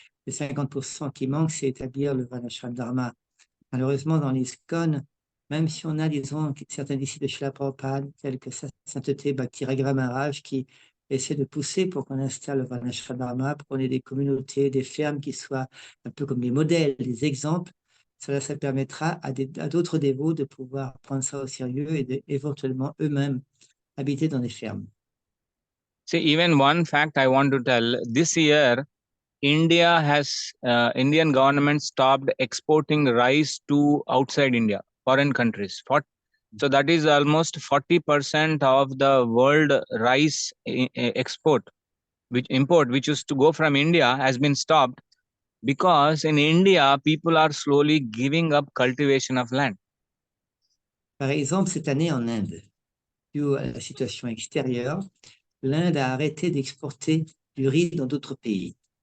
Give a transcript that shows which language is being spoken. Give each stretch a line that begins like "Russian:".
French: Les 50% qui manquent, c'est établir le Varnashram Dharma. Malheureusement, dans l'Iskcon, même si on a, disons, certains disciples de Srila Prabhupada, tels que sa sainteté Bhakti Raghava Maharaj, qui essaie de pousser pour qu'on installe le Varnashram Dharma, pour qu'on ait des communautés, des fermes qui soient un peu comme des modèles, des exemples, cela, ça permettra à d'autres dévots de pouvoir prendre ça au sérieux et d'éventuellement eux-mêmes habiter dans des fermes.
English: See, even one fact I want to tell, this year India has Indian government stopped exporting rice to outside India, foreign countries. So that is almost 40% of the world rice export, import, which used to go from India, has been stopped because in India people are slowly giving up cultivation of land.
French: Par exemple, cette année en Inde, dû à la situation extérieure, l'Inde a arrêté d'exporter du riz dans d'autres pays.